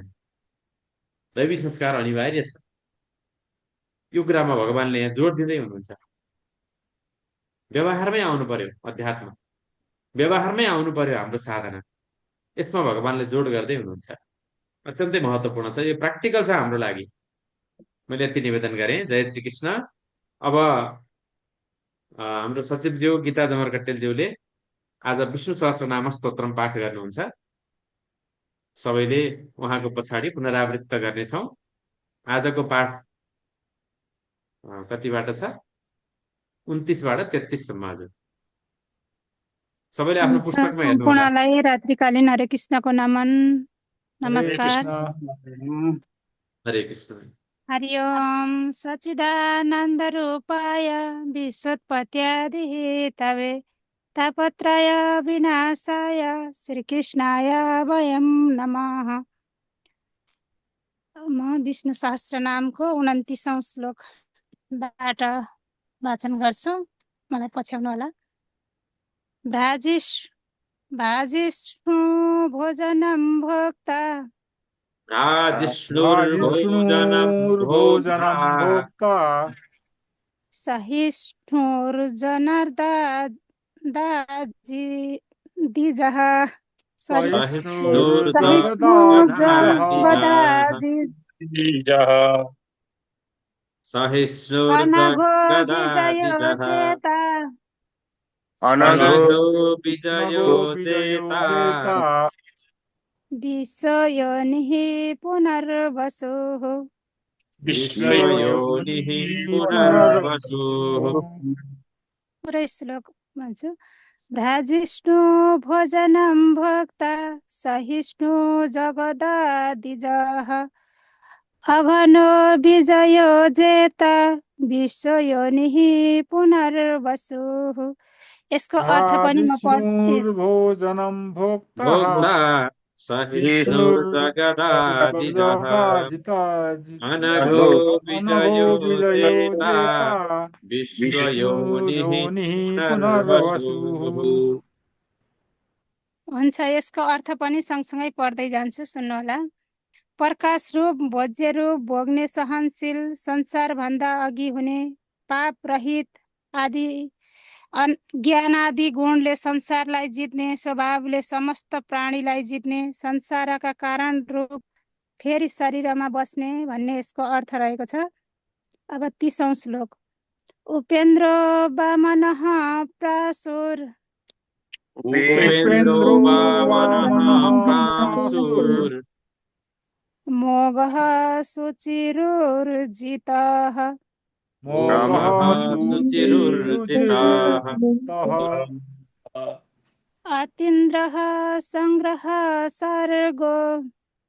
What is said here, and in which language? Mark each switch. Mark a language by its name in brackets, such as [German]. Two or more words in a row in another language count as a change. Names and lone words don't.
[Nepali] दैवी संस्कार अनिवार्य छ। यो कुरामा भगवानले यहाँ जोड दिँदै हुनुहुन्छ। व्यवहारमै आउनु पर्यो अध्यात्म, व्यवहारमै आउनु पर्यो हाम्रो साधना। यसमा भगवानले जोड गर्दै हुनुहुन्छ। अत्यन्तै महत्त्वपूर्ण छ, यो प्र्याक्टिकल छ हाम्रो लागि। मैले यति निवेदन गरेँ। जय श्री कृष्ण। अब हाम्रो सचिवज्यू गीता जमरकट्टेलज्यूले आज विष्णु सहस्रनाम स्तोत्रम पाठ गर्नुहुन्छ। सबैले उहाँको पछाडि पुनरावृत्त गर्नेछौँ। आजको पाठ कतिबाट छ? 29बाट 33 सम्म। हजुर, सबैले आफ्नो पुस्तकमा हेर्नु होला। सम्पूर्णलाई रात्रिकालीन हरे कृष्णको नमन, नमस्कार। हरे कृष्ण। [Sanskrit] हरि ओम सच्चिदानन्द रूपाय विश्वोत्पत्यादि हेतवे तापत्रय विनाशाय श्रीकृष्णाय वयं नमः। [Nepali] म विष्णु सहस्रनामको 29औं श्लोकबाट वाचन गर्छु, मलाई पछ्याउनु होला। [Sanskrit] भाजिष्णु भोजनं भोक्ता भोक्ता सहिष्णुर्जनार्दनः अनघो विजयो चेता विश्वयोनिः पुनर्वसुः। [Nepali] पुरै श्लोक भन्छु। [Sanskrit] भ्राजिष्णु भोजनं भोक्ता सहिष्णु जगदादिजः अघनो विजयो जेता विश्वयोनिः पुनर्वसुः। [Nepali] यसको अर्थ पनि म पढ्छु। [Sanskrit] भोजनं भोक्ता सहिष्णु जगदादिजः अनघो विजयो चेता विश्वयोनिः पुनर्वसुः। [Nepali] हुन्छ, यसको अर्थ पनि सँगसँगै पढ्दै जान्छु, सुन्नुहोला। प्रकाश रूप, भोज्य रूप, भोग्ने, सहनशील, संसार भन्दा अघि हुने, पाप रहित आदि ज्ञान आदि गुणले संसारलाई जित्ने, स्वभावले समस्त प्राणीलाई जित्ने, संसारका कारण रूप फेरि शरीरमा बस्ने भन्ने यसको अर्थ रहेको छ। अब 30औं श्लोक। [Sanskrit] उपेन्द्र वामनः प्रासुर मोघः शुचिरुर्जितः अतीन्द्रः संग्रह सर्गो